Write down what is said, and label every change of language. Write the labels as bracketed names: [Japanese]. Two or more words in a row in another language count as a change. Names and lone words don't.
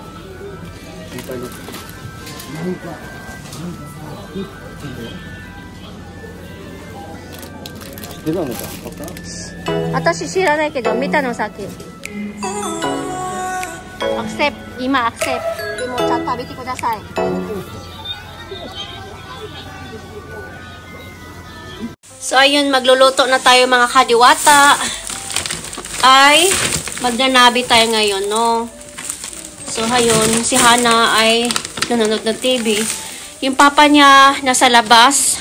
[Japanese] 知ってたのか？私知らないけど見たのさっき。アクセプ、今アクセプ。でもちゃんと食べてください。 [Filipino] So ayun, magluluto na tayo mga kadiwata. Ay magnanabi tayo ngayon, no? So ayun, si Hana ay nanonood ng TV. Yung papa niya nasa labas.